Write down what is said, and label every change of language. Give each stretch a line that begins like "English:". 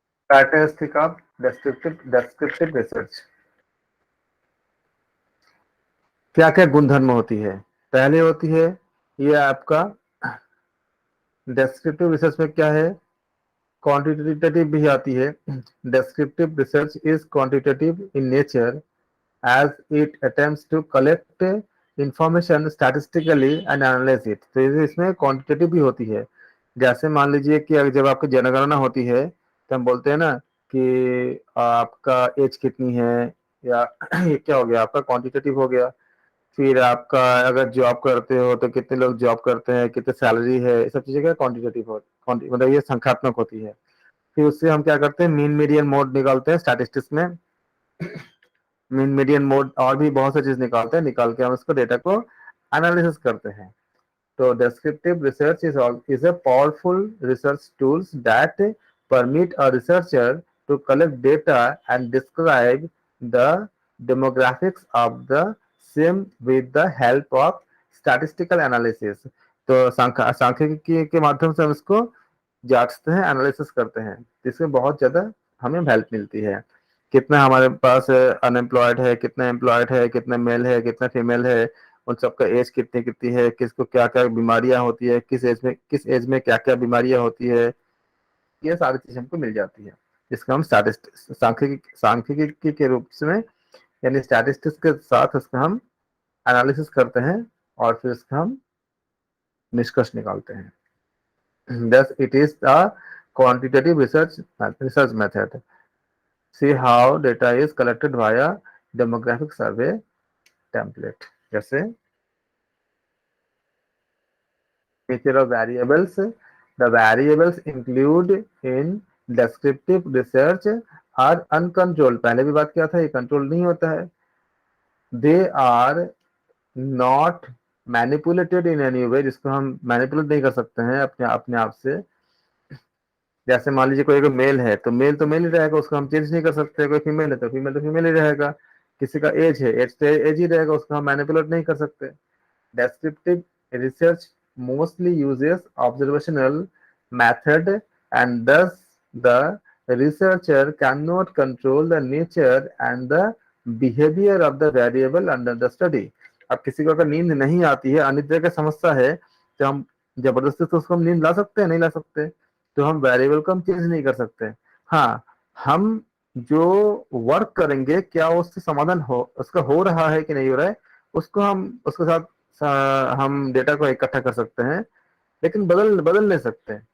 Hindi: Characteristic of descriptive research, क्या क्या गुणधर्म होती है। पहले होती है ये आपका डेस्क्रिप्टिव रिसर्च में क्या है, क्वांटिटेटिव भी आती है।
English: Descriptive research is quantitative in nature as it attempts to collect information statistically and analyze it।
Hindi: तो इसमें क्वांटिटेटिव भी होती है। जैसे मान लीजिए कि अगर जब आपकी जनगणना होती है, तो हम बोलते हैं ना कि आपका एज कितनी है, या ये क्या हो गया, आपका क्वांटिटेटिव हो गया। फिर आपका अगर जॉब करते हो तो कितने लोग जॉब करते हैं, कितने सैलरी है, ये सब चीजें क्या क्वांटिटेटिव हो, मतलब ये संख्यात्मक होती है। फिर उससे हम क्या करते हैं, मीन मीडियन मोड निकालते हैं स्टैटिस्टिक्स में। मीन मीडियन मोड और भी बहुत सी चीज निकालते हैं, निकाल के हम इसको डेटा को एनालिसिस करते हैं।
English: तो descriptive research is a powerful research tools that permit a researcher to collect data and describe the demographics of the same with the help of statistical analysis।
Hindi: तो सांख्यिकी के माध्यम से हम इसको जांचते हैं, एनालिसिस करते हैं, जिसमें बहुत ज्यादा हमें हेल्प मिलती है। कितना हमारे पास अनएम्प्लॉयड है, कितना एम्प्लॉयड है, कितना मेल है, कितना फीमेल है, उन सबका एज कितनी कितनी है, किसको क्या क्या बीमारियां होती है, किस एज में क्या क्या बीमारियां होती है, ये सारी चीज हमको मिल जाती है। जिसका हम सांख्यिकी के रूप में, यानी स्टैटिस्टिक्स के साथ उसका हम एनालिसिस करते हैं, और फिर उसका हम निष्कर्ष निकालते हैं।
English: Thus, it is a quantitative research method. See how data is collected via demographic survey template. जैसे nature of variables, the variables include in descriptive research are uncontrolled।
Hindi: पहले भी बात किया था, ये कंट्रोल नहीं होता है।
English: They are not manipulated in any way,
Hindi: जिसको हम मैनिपुलेट नहीं कर सकते हैं अपने अपने आप से। जैसे मान लीजिए कोई अगर मेल है तो मेल ही रहेगा, उसको हम चेंज नहीं कर सकते। कोई फीमेल है तो फीमेल ही रहेगा। किसी का एज है, एज तो एज ही रहेगा, उसको हम मैनिपुलेट नहीं कर सकते।
English: Descriptive research mostly uses observational method, and thus the researcher cannot control the nature and the behavior of the variable under the study।
Hindi: अब किसी को अगर नींद नहीं आती है, अनिद्रा की समस्या है, तो हम जबरदस्ती तो उसको हम नींद ला सकते हैं? नहीं ला सकते। तो हम वेरिएबल को हम चेंज नहीं कर सकते। हाँ, हम जो वर्क करेंगे, क्या उससे समाधान हो, उसका हो रहा है कि नहीं हो रहा है, उसको हम उसके साथ हम डेटा को इकट्ठा कर सकते हैं, लेकिन बदल बदल नहीं सकते।